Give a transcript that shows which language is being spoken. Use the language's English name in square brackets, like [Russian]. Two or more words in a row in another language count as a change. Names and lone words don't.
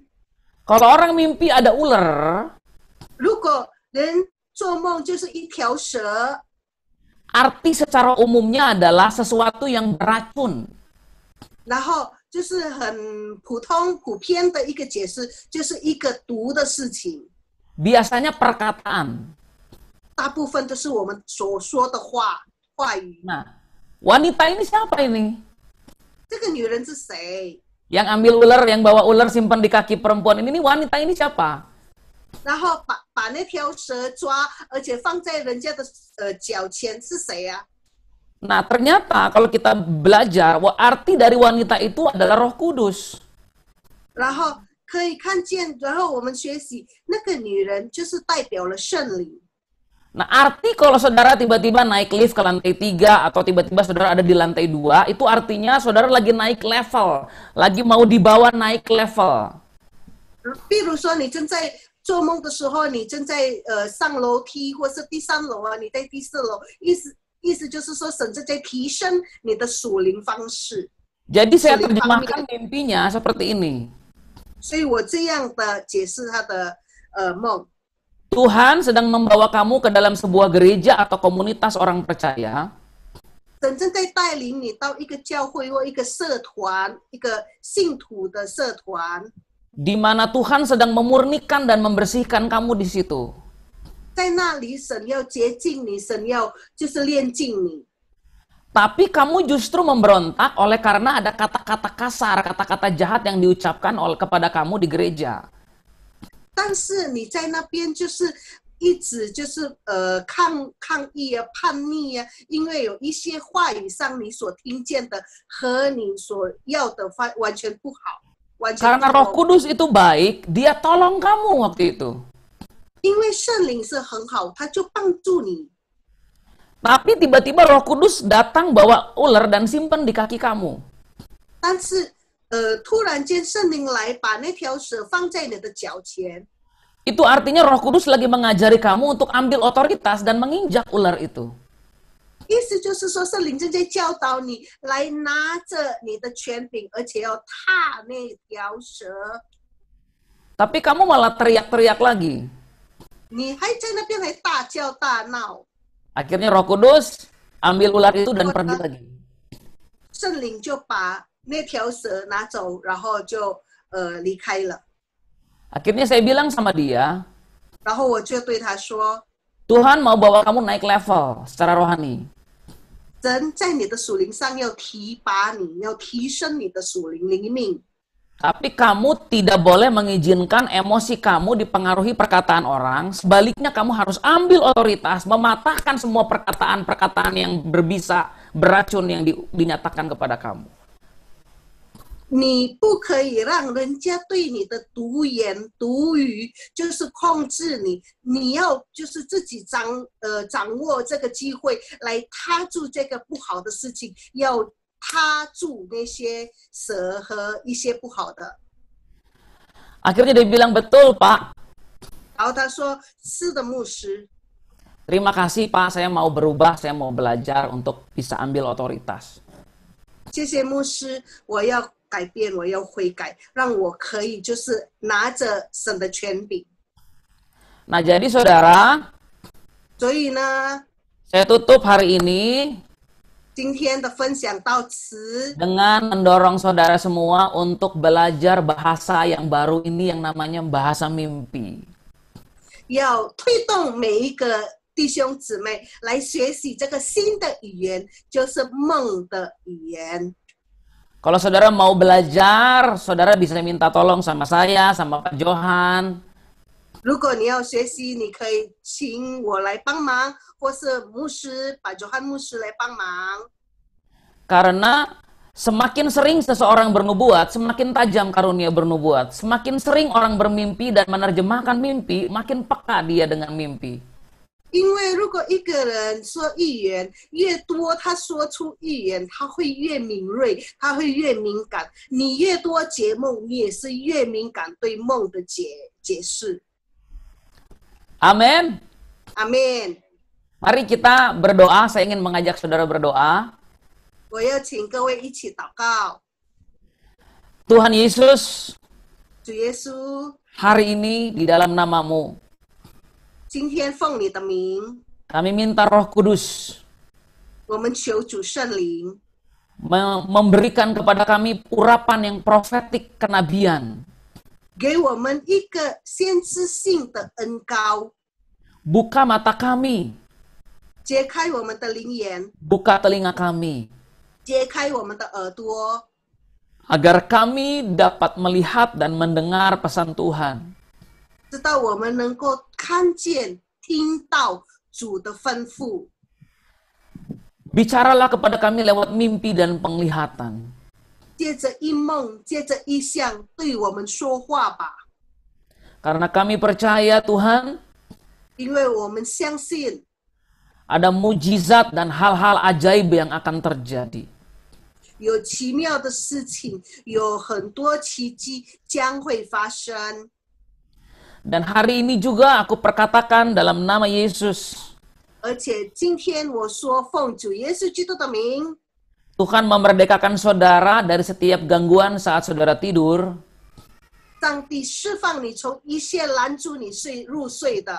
[Indonesian] Kalau orang mimpi ada ular, [Chinese] 如果人做梦就是一条蛇， [Indonesian] arti secara umumnya adalah sesuatu yang beracun. [Chinese] 然后就是很普遍的一个解释，就是一个毒的事情。 [Indonesian] Biasanya perkataan. [Chinese] 大部分都是我们所说的话语。 [Indonesian] Nah, wanita ini siapa ini? [Chinese] 这个女人是谁？ [Indonesian] Yang ambil ular, yang bawa ular simpan di kaki perempuan ini wanita ini siapa? [Chinese] 然后把那条蛇抓，而且放在人家的脚前是谁啊？ [Indonesian] Nah, ternyata kalau kita belajar, arti dari wanita itu adalah Roh Kudus. [Chinese] 然后可以看见，然后我们学习那个女人就是代表了圣灵。 [Indonesian] Nah, arti kalau saudara tiba-tiba naik lift ke lantai 3 atau tiba-tiba saudara ada di lantai 2, itu artinya saudara lagi naik level, lagi mau dibawa naik level. [Chinese] 比如说你正在做梦的时候，你正在上楼梯或是第3楼啊，你在第4楼， 意思就是说，神正在提升你的属灵方式。 [Indonesian] Jadi saya terjemahkan mimpinya seperti ini. [Chinese] 所以我这样的解释他的梦。 [Indonesian] Tuhan sedang membawa kamu ke dalam sebuah gereja atau komunitas orang percaya. [Chinese] 神正在带领你到一个教会或一个社团，一个信徒的社团， [Indonesian] Di mana Tuhan sedang memurnikan dan membersihkan kamu di situ. [Chinese] 在那里神要洁净你，神要就是炼净你。 [Indonesian] Tapi kamu justru memberontak oleh karena ada kata-kata kasar, kata-kata jahat yang diucapkan kepada kamu di gereja. [Chinese] 但是你在那边就是一直就是抗议啊、叛逆啊，因为有一些话语上你所听见的和你所要的完全不好，完全不 [Indonesian] Karena [Chinese] 同。 [Indonesian] Roh Kudus itu baik, dia tolong kamu waktu itu. [Chinese] 因为圣灵是很好，他就帮助你。 [Indonesian] Tapi tiba-tiba Roh Kudus datang bawa ular dan simpen di kaki kamu. [Chinese] 但是突然间圣灵来把那条蛇放在你的脚前， [Indonesian] Itu artinya Roh Kudus lagi mengajari kamu untuk ambil otoritas dan menginjak ular itu. [Chinese] 意思就是说圣灵正在教导你来拿着你的权柄，而且要踏那条蛇。 [Indonesian] Tapi kamu malah teriak-teriak lagi. [Chinese] 你还在那边还大叫大闹， [Indonesian] Akhirnya Roh Kudus ambil ular itu dan pergi lagi. [Chinese] 圣灵就把那条蛇拿走，然后就离开了。 [Indonesian] Akhirnya saya bilang sama dia, [Chinese] 然后我就对他说， [Indonesian] Tuhan mau bawa kamu naik level secara rohani. [Chinese] 神在你的属灵上要提拔你，要提升你的属灵灵命。 [Indonesian] Tapi kamu tidak boleh mengizinkan emosi kamu dipengaruhi perkataan orang. Sebaliknya kamu harus ambil otoritas, mematahkan semua perkataan-perkataan yang berbisa, beracun yang dinyatakan kepada kamu. [Chinese] 你不可以让人家对你的毒言毒语就是控制你，你要就是自己掌握这个机会来踏住这个不好的事情，要踏住那些蛇和一些不好的。 [Indonesian] Akhirnya dia bilang, betul Pak. [Chinese] 然后他说：“是的，牧师， [Indonesian] Terima kasih Pak, saya mau berubah, saya mau belajar untuk bisa ambil otoritas. [Chinese] 谢谢牧师，我要改变，我要悔改，让我可以就是拿着神的权柄。 [Indonesian] Nah jadi saudara, [Chinese] 所以呢， [Indonesian] saya tutup hari ini [Chinese] 今天的分享到此。 [Indonesian] dengan mendorong saudara semua untuk belajar bahasa yang baru ini yang namanya bahasa mimpi. [Chinese] 要推动每一个弟兄姊妹来学习这个新的语言，就是梦的语言。 [Indonesian] Kalau saudara mau belajar, saudara bisa minta tolong sama saya, sama Pak Johan. [Chinese] 如果你要学习，你可以请我来帮忙，或是牧师把约翰牧师来帮忙。 [Indonesian] Karena semakin sering seseorang bernubuat, semakin tajam karunia bernubuat. Semakin sering orang bermimpi dan menerjemahkan mimpi, makin peka dia dengan mimpi. [Chinese] 因为如果一个人说预言越多，他说出预言，他会越敏锐，他会越敏感。你越多解梦，你也是越敏感对梦的解释。 [Indonesian] Amin. [Chinese] Amin。 [Indonesian] Mari kita berdoa, saya ingin mengajak saudara berdoa. [Chinese] 我要请各位一起祷告。 [Indonesian] Tuhan Yesus, [Chinese] 主耶稣， [Indonesian] hari ini di dalam namamu, [Chinese] 今天奉你的名， [Indonesian] kami minta Roh Kudus [Chinese] 我们求主圣灵 [Indonesian] memberikan kepada kami urapan yang profetik kenabian. [Chinese] 给我们一个先知性的恩膏， [Indonesian] Buka mata kami, [Chinese] 揭开我们的灵眼， [Indonesian] buka telinga kami, [Chinese] 揭开我们的耳朵， [Indonesian] agar kami dapat melihat dan mendengar pesan Tuhan. [Chinese] 直到我们能够看见、听到主的吩咐。 [Indonesian] Bicaralah kepada kami lewat mimpi dan penglihatan. [Chinese] 借着一梦，借着意象，对我们说话吧， [Indonesian] Karena kami percaya Tuhan, [Chinese] 因为我们相信 [Indonesian] ada mujizat dan hal-hal ajaib yang akan terjadi. [Chinese] 有奇妙的事情，有很多奇迹将会发生。 [Indonesian] Dan hari ini juga aku perkatakan dalam nama Yesus, [Chinese] 而且今天我说奉主耶稣基督的名， [Indonesian] Tuhan memerdekakan saudara dari setiap gangguan saat saudara tidur. [Chinese] 上帝释放你从一切拦阻你入睡的，